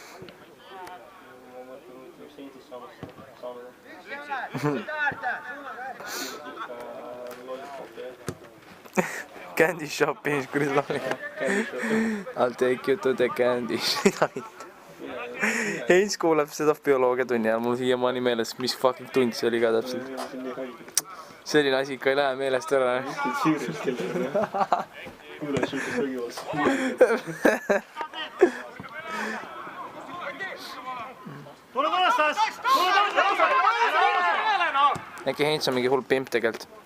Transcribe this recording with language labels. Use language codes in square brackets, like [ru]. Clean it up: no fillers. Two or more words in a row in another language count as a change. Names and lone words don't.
[en] Candy shopping, [et] kuidas laulida? [en] I'll take you to the candy shop. [et] Heinz kuuleb seda bioloogiatunni ajal, mul siiamaani meeles, mis fucking tund see oli ka täpselt. Selline asi ikka ei lähe meelest ära. Äkki Heinz on mingi hull pimp tegelikult.